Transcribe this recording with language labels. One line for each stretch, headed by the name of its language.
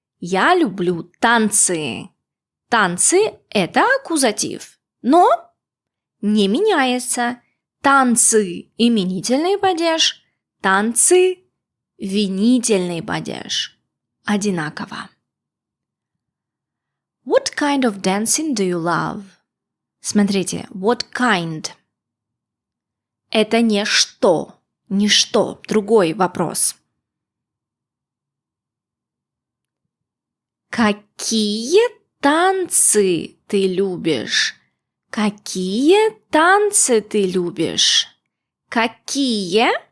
Russian: Я люблю танцы. Танцы – это аккузатив, но не меняется. Танцы – именительный падеж, танцы – винительный падеж. Одинаково.
English: What kind of dancing do you love?
Russian: Смотрите,
English: what kind?
Russian: Это не что, другой вопрос. Какие танцы ты любишь? Какие танцы ты любишь? Какие?